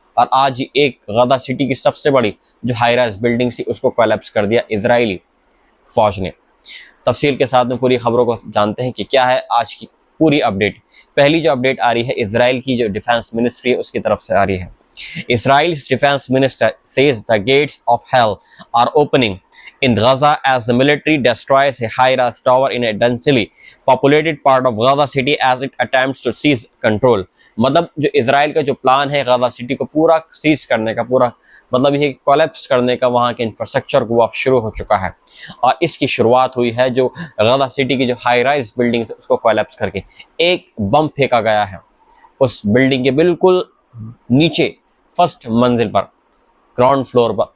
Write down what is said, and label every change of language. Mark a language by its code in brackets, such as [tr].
[hi] और आज एक गाज़ा सिटी की सबसे बड़ी जो हाई राइज बिल्डिंग्स थी उसको कोलैप्स कर दिया इजरायली फौज ने। तफसील के साथ में पूरी खबरों को जानते हैं कि क्या है आज की पूरी अपडेट। पहली जो अपडेट आ रही है इजराइल की जो डिफेंस मिनिस्ट्री है उसकी तरफ से आ रही है। [en] Israel's defense minister says the gates of hell are opening in Gaza as the military destroys a high-rise tower in a densely populated part of Gaza city as it attempts to seize control। [hi] मतलब जो Israel का जो plan है Gaza city को पूरा seize करने का, पूरा मतलब ये कोलैप्स करने का, वहाँ के इंफ्रास्ट्रक्चर को अब शुरू हो चुका है। और इसकी शुरुआत हुई है जो गाजा सिटी की जो हाई राइज बिल्डिंग्स है उसको कोलैप्स करके एक बम फेंका गया है उस बिल्डिंग के बिल्कुल नीचे फर्स्ट मंजिल पर, ग्राउंड फ्लोर पर।